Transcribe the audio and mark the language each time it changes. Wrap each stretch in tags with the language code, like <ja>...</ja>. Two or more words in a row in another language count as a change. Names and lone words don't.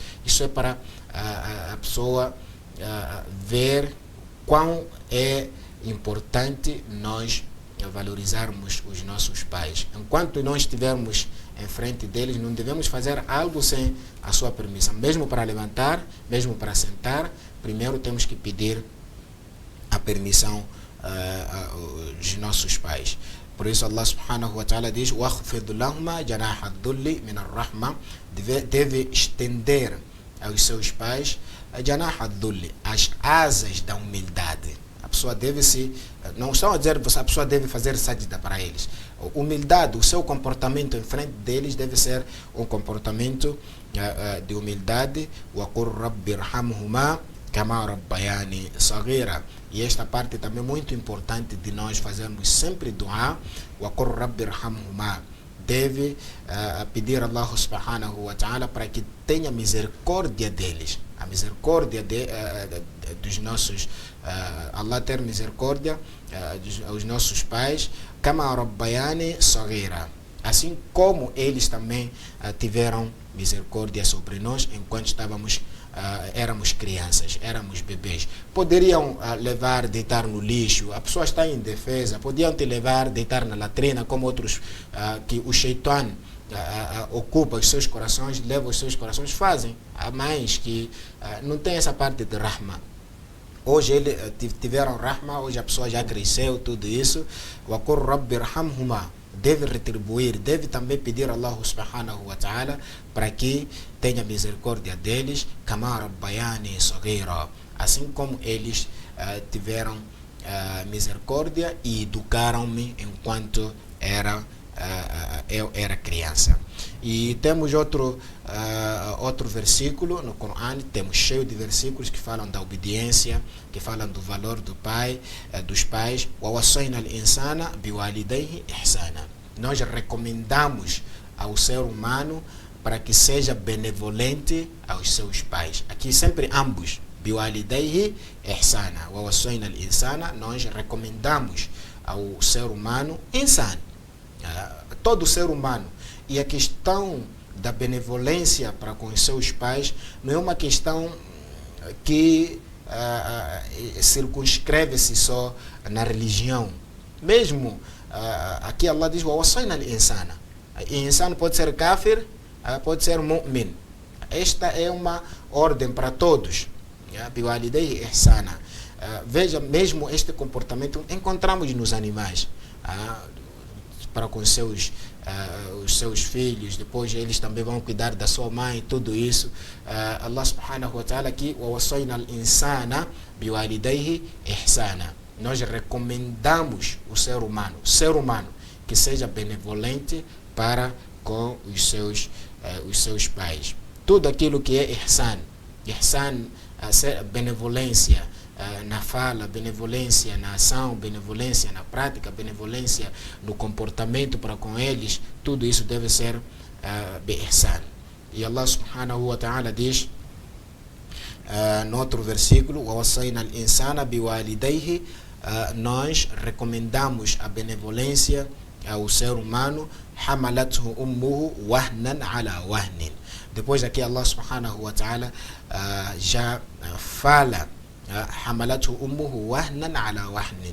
<pt>Isso é para a pessoa ver quão é importante nós valorizarmos os nossos pais. Enquanto nós estivermos em frente deles, não devemos fazer algo sem a sua permissão. Mesmo para levantar, mesmo para sentar, primeiro temos que pedir a permissão dos nossos pais. Por isso Allah</pt> <ar>سبحانه وتعالى</ar> <pt>diz:</pt> <ar>وَخْفِضْ لَهُمَا جَنَاحَ الذُّلِّ مِنَ الرَّحْمَةِ.</ar> <pt>Deve estender aos seus pais</pt> <ar>جَنَاحَ الذُّلِّ,</ar> <pt>as asas da humildade. A pessoa deve não estão a dizer que a pessoa deve fazer sajda para eles. Humildade, o seu comportamento em frente deles deve ser um comportamento de humildade.</pt> <ar>وَقُلْ رَبِّ ارْحَمْهُمَا كَمَا رَبَّيَانِي صَغِيرًا.</ar> <pt>E esta parte também é muito importante de nós fazermos sempre dua.</pt> <ar>وَقُلْ رَبِّ ارْحَمْهُمَا.</ar> <pt>Deve pedir a Allah</pt> <ar>سبحانه وتعالى</ar> <pt>para que tenha misericórdia deles. A misericórdia dos nossos Allah ter misericórdia aos nossos pais,</pt> <ar>كما ربياني صغيرا,</ar> <pt>assim como eles também tiveram misericórdia sobre nós enquanto éramos crianças, éramos bebês. Poderiam levar, deitar no lixo, a pessoa está indefesa, podiam te levar, deitar na latrina, como outros que o Shaitan ocupa os seus corações, leva os seus corações, fazem. Há mães que não tem essa parte de rahma. Hoje eles tiveram rahma, hoje a pessoa já cresceu, tudo isso.</pt> <ar>وَقُلْ رَبِّ ارْحَمْهُمَا.</ar> <pt>Deve retribuir, deve também pedir a Allah</pt> <ar>سبحانه وتعالى</ar> <pt>para que tenha misericórdia deles,</pt> <ar>كَمَا رَبَّيَانِي صَغِيرًا,</ar> <pt>assim como eles tiveram misericórdia e educaram-me enquanto eu era criança. E temos outro versículo no Corão, temos cheio de versículos que falam da obediência, que falam do valor do pai, dos pais.</pt> <ar>وَوَصَّيْنَا الْإِنسَانَ بِوَالِدَيْهِ إِحْسَانًا.</ar> <pt>Nós recomendamos ao ser humano para que seja benevolente aos seus pais. Aqui sempre ambos.</pt> <ar>بِوَالِدَيْهِ إِحْسَانًا. وَوَصَّيْنَا الْإِنسَانَ.</ar> <pt>Nós recomendamos ao ser humano insan, todo ser humano. E a questão da benevolência para com os seus pais não é uma questão que circunscreve-se só na religião. Mesmo aqui Allah diz:</pt> <ar>وَوَصَّيْنَا الْإِنسَانَ.</ar> <pt>Insan pode ser kafir, pode ser mu'min. Esta é uma ordem para todos.</pt> <ar>بِوَالِدَيْهِ إِحْسَانًا.</ar> <pt>Veja, mesmo este comportamento encontramos nos animais, para com os seus filhos. Depois eles também vão cuidar da sua mãe, tudo isso. Allah</pt> <ar>سبحانه وتعالى</ar> <pt>aqui:</pt> <ar>وَوَصَّيْنَا الْإِنسَانَ بِوَالِدَيْهِ إِحْسَانًا.</ar> <pt>Nós recomendamos o ser humano que seja benevolente para com os seus pais. Tudo aquilo que é ihsan, benevolência na fala, benevolência na ação, benevolência na prática, benevolência no comportamento para com eles, tudo isso deve ser ihsan. E Allah</pt> <ar>سبحانه وتعالى</ar> <pt>diz no outro versículo:</pt> <ar>وَوَصَّيْنَا الْإِنسَانَ بِوَالِدَيْهِ.</ar> <pt>Nós recomendamos a benevolência ao ser humano.</pt> <ar>حَمَلَتْهُ أُمُّهُ وَهْنًا عَلَى وَهْنٍ.</ar> <pt>Depois aqui Allah</pt> <ar>سبحانه وتعالى</ar> <pt>já fala</pt> <ar>حَمَلَتْهُ أُمُّهُ وَهْنًا عَلَى وَهْنٍ.</ar>